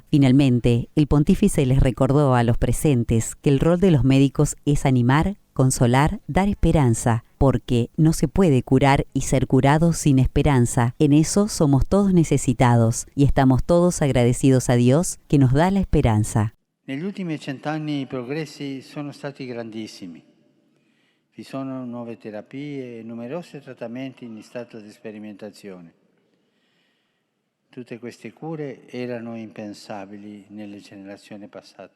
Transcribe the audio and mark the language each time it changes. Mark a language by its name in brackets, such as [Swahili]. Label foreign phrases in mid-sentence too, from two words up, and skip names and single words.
[Spanish] Finalmente, el pontífice les recordó a los presentes que el rol de los médicos es animar, consolar, dar esperanza, porque no se puede curar y ser curado sin esperanza. En eso somos todos necesitados y estamos todos agradecidos a Dios que nos da la esperanza. [Italian] Negli ultimi 100 anni i progressi sono stati grandissimi. Vi sono nuove terapie e numerosi trattamenti in stato di sperimentazione. Tutte queste cure erano impensabili nelle generazioni passate.